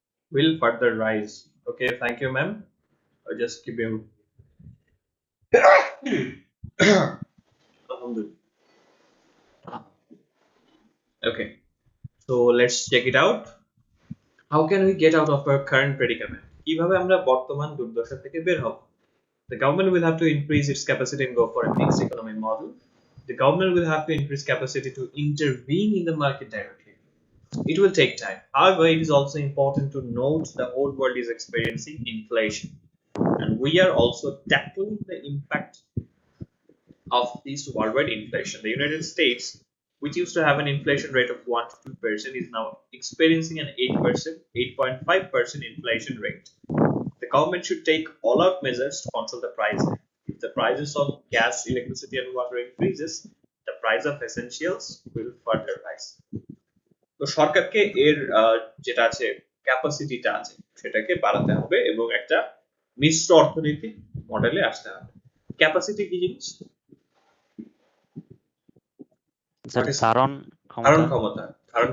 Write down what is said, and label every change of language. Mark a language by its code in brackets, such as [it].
[en] will further rise. Okay, thank you, ma'am. I'll just keep you. [ar] Alhamdulillah. [en] Okay, so let's check it out. How can we get out of our current predicament? [bn] কিভাবে আমরা বর্তমান দুর্দশা থেকে বের হব? [en] The government will have to increase its capacity and go for a mixed economy model. The government will have to increase capacity to intervene in the market directly. It will take time. However, it is also important to note the whole world is experiencing inflation. And we are also tackling the impact of this worldwide inflation. The United States, which used to have an inflation rate of 1 to 2%, is now experiencing an 8%, 8.5% inflation rate. The government should take all-out measures to control the price. If the prices of gas, electricity, and water increases, the price of essentials will further rise. [bn] তো সরকারকে এর যেটা আছে ক্যাপাসিটিটা আছে সেটাকে বাড়াতে হবে এবং একটা মিশ্র অর্থনৈতিক মডেলে আসতে হবে। ক্যাপাসিটি কি জিনিস? স্যার [en] What is- [bn] ধারণ ধারণ ক্ষমতা